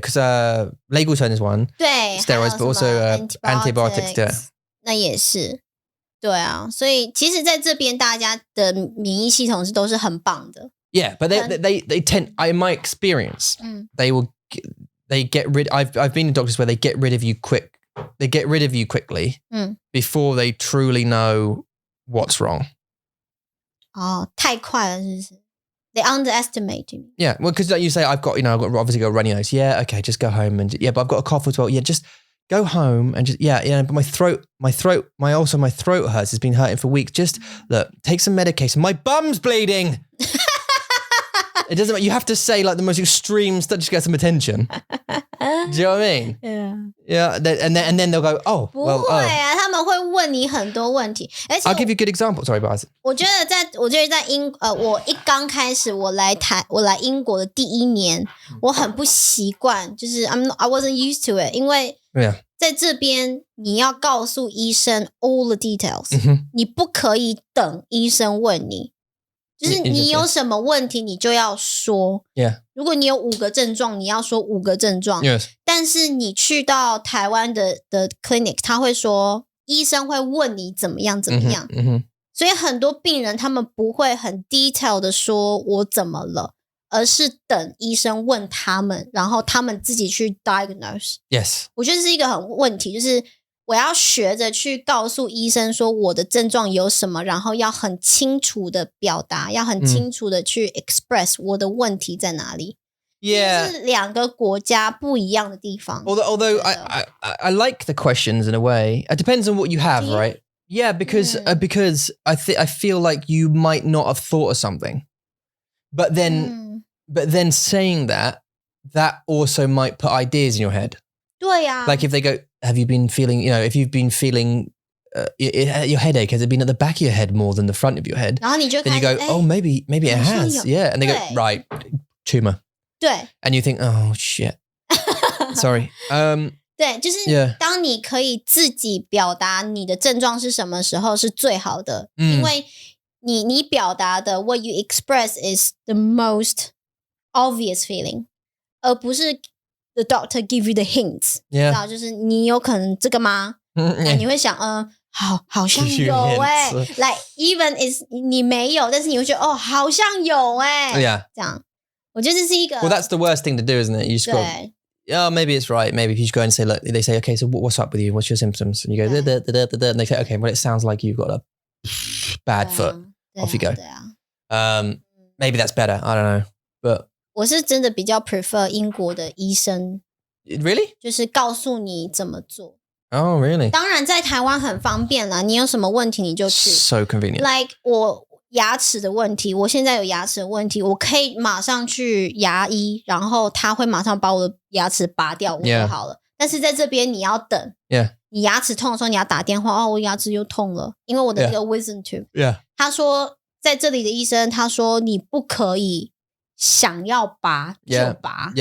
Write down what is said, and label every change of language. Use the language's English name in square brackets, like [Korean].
[English] Because 类固醇 is one. [Chinese] 对 [English] ，steroids, but also antibiotics. Yeah. [Chinese] 那也是，对啊，所以其实在这边大家的免疫系统都是很棒的。 [English] Yeah, but they tend, in my experience, they get rid. I've been in doctors where they get rid of you quickly before they truly know what's wrong. [Chinese] 哦，太快了，是不是？ [English] They underestimate you. Yeah, well, because like you say, I've obviously got a runny nose. Yeah, okay, just go home but I've got a cough as well. Yeah, just go home and just but my throat hurts. It's been hurting for weeks. Just look, take some medication. My bum's bleeding. It doesn't matter. You have to say like the most extreme stuff just to get some attention. Do you know what I mean? Yeah. And then they'll go, oh, [Chinese] 不会啊，他们会问你很多问题。而且 [English] I'll give you a good example. Sorry, Baz. [Chinese] 我觉得在我一刚开始我来英国的第一年，我很不习惯，就是 [English] I wasn't used to it， [Chinese] 因为在这边你要告诉医生 [English] all the details， [Chinese] 你不可以等医生问你。就是你有什么问题你就要说 如果你有5个症状你要说5个症状 但是你去到台湾的 clinic 他会说医生会问你怎么样所以很多病人他们不会很 detail 的说我怎么了而是等医生问他们然后他们自己去 diagnose [English] Yes [Chinese] 我觉得是一个很问题就是我要学着去告诉医生说我的症状有什么然后要很清楚的表达要很清楚的去 express 我的问题在哪里 [English] Yeah [Chinese] 是2个国家不一样的地方 [English] Although I like the questions in a way it depends on what you have right Yeah because I feel like you might not have thought of something but then saying that also might put ideas in your head [Chinese] 对啊 [English] Like if they go have you been feeling if you've been feeling your headache has it been at the back of your head more than the front of your head [Chinese] 然后你就 [English] then you go oh maybe it has yeah and they go right tumor [Chinese] 对 [English] and you think oh shit sorry [Chinese] 对就是当你可以自己表达你的症状是什么时候是最好的因为你表达的 [English] what you express is the most obvious feeling [Chinese] 而不是 [English] The doctor give you the hints [Chinese] 知道就是你有可能这个吗那你会想好像有 [English] like even is [Chinese] 你没有但是你会觉得好像有 [English] yeah [Chinese] 这样我觉得这是一个 [English] Well that's the worst thing to do isn't it You just go maybe it's right maybe if you just go and say look they say okay so what's up with you what's your symptoms and you go and they say okay well it sounds like you've got a bad foot off you go maybe that's better I don't know but [Chinese] 我是真的比较 prefer 英国的医生 [English] Really? [Chinese] 就是告诉你怎么做 [English] Oh, really? [Chinese] 当然在台湾很方便啦你有什么问题你就去 [English] So convenient [Chinese] Like 我牙齿的问题我现在有牙齿的问题我可以马上去牙医然后他会马上把我的牙齿拔掉我就好了但是在这边你要等你牙齿痛的时候你要打电话我牙齿又痛了因为我的这个 wisdom tooth 他说在这里的医生他说你不可以想要拔就拔